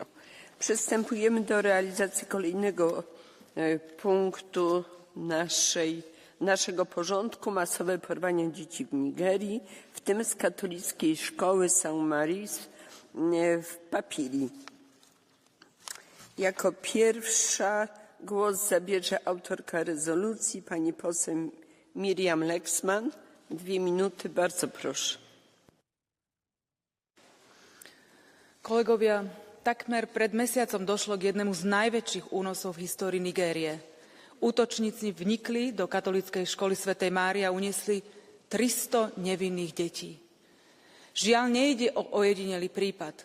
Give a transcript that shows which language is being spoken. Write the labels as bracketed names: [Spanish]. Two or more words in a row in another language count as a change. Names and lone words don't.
[Polish] Przystępujemy do realizacji kolejnego punktu naszego porządku: masowe porwania dzieci w Nigerii, w tym z katolickiej szkoły St. Mary's w Papiri. Jako pierwsza głos zabierze autorka rezolucji, pani poseł Miriam Lexman. 2 minuty, bardzo proszę. [Slovak] Kolegovia, takmer pred mesiacom došlo k jednému z najväčších únosov v histórii Nigérie. Útočníci vnikli do katolíckej školy svätej Márie a uniesli 300 nevinných detí. Žiaľ, nejde o ojedinelý prípad.